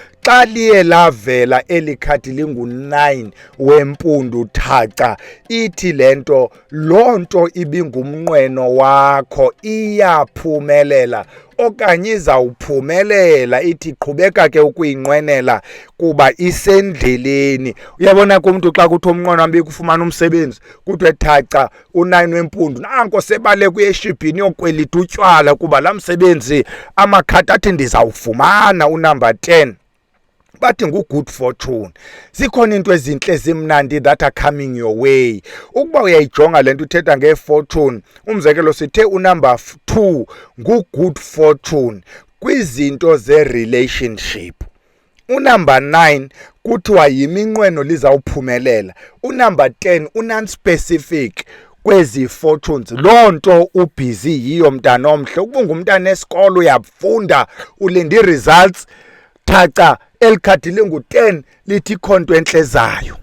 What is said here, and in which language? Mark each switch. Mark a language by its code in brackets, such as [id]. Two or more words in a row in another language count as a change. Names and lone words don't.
[xh] xa liye lavela eli khadi lingu-9 wempundu thaca, ithi le nto loo nto ibingumnqweno wakho iyaphumelela okanye izawuphumelela, ithi qhubeka ke ukuyinqwenela kuba isendleleni. Uyabona kumntu xa kuthiwa umnqweno wam bekufumana umsebenzi, kuthiwe thaca u-9 wempundu, nanko sebale kuye eshibhini yokwelita utywala kuba laa msebenzi amakhadi athi ndizawufumana unumber 10. Bathi ngu- [en] good fortune. [xh] Zikhona into ezintle ezimnandi [en] that are coming your way. [xh] Ukuba uyayijonga le nto uthetha ngefortune, umzekelo sithe unumber 2 ngu- [en] good fortune [xh] kwizinto ze-relationship. Unumber 9 kuthiwa yiminqweno lizawuphumelela. Unumber 10 ununspecific kwezi fortunes. Loo nto ubhizi yiyo mntana omhle. Ukuba ungumntana esikolo uyafunda ulinda ii-results, thaca eli khadi lingu-10 lithi ikhonto entlezayo.